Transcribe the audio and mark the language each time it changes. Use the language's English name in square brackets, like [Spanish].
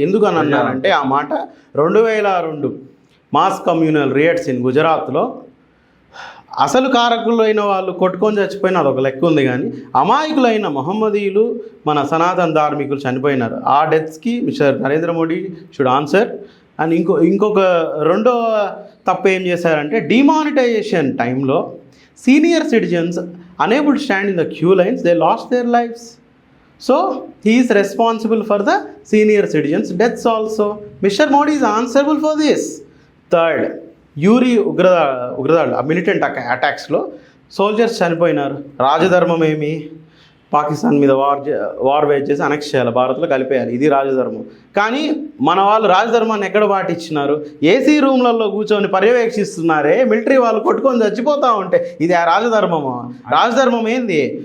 [Telugu] ఎందుకు అని అన్నానంటే ఆ మాట 2002 మాస్ కమ్యూనల్ రియాట్స్ ఇన్ గుజరాత్లో అసలు కారకులైన వాళ్ళు కొట్టుకొని చచ్చిపోయిన అదొక లెక్క ఉంది, కానీ అమాయకులైన మహమ్మదీయులు మన సనాతన ధార్మికులు చనిపోయినారు. [English] ఆ డెత్స్కి mister Narendra Modi should answer. [Telugu] And ఇంకొక రెండో తప్పు ఏం చేశారంటే, డిమానిటైజేషన్ టైంలో senior citizens [English] unable to stand in the queue lines, they lost their lives. So he is responsible for the senior citizens' deaths also. Mr. Modi is answerable for this. Third, [Telugu] Yuri ఉగ్రదాడు militant అటాక్స్లో soldiers చనిపోయినారు. రాజధర్మం ఏమి? పాకిస్తాన్ మీద war veg చేసి annexe చేయాలి, భారత్లో కలిపేయాలి, ఇది రాజధర్మం. కానీ మన వాళ్ళు రాజధర్మాన్ని ఎక్కడ పాటించినారు? ఏసీ రూమ్లలో కూర్చొని పర్యవేక్షిస్తున్నారే, మిలిటరీ వాళ్ళు కొట్టుకొని చచ్చిపోతూ ఉంటే ఇది ఆ రాజధర్మమా? రాజధర్మం ఏంది?